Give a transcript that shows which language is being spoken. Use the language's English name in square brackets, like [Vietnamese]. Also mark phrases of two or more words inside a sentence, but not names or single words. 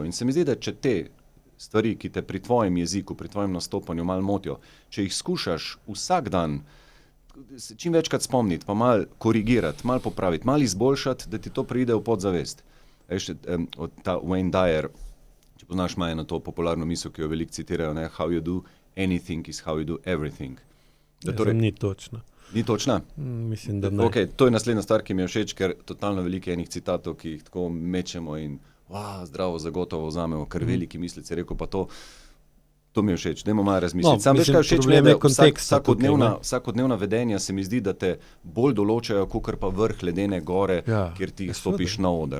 [Slovenian] In se mi zdi, da če te stvari, ki te pri tvojem jeziku, pri tvojem nastopanju malo motijo, če jih skušaš vsak dan se čim večkrat spomniti, pa malo korigirati, malo popraviti, malo izboljšati, da ti to pride v podzavest. Veš, od ta Wayne Dyer, če poznaš malo na to popularno misel, ki jo veliko citirajo, ne, [English] how you do anything is how you do everything. [Slovenian] Da torej, ni točna. Ni točna? Mislim, da ne. Okay, to je naslednja stvar, ki mi je všeč, ker totalno veliko enih citatov, ki jih tako mečemo in zdravo zagotovo vzamemo, kar veliki mislici rekel, pa to mi je všeč, dajmo malo razmisliti. Sam veš, kaj všeč mi je, da vsakodnevna vedenja se mi zdi, da te bolj določajo, kakor pa vrh ledene gore, kjer ti stopiš na oder.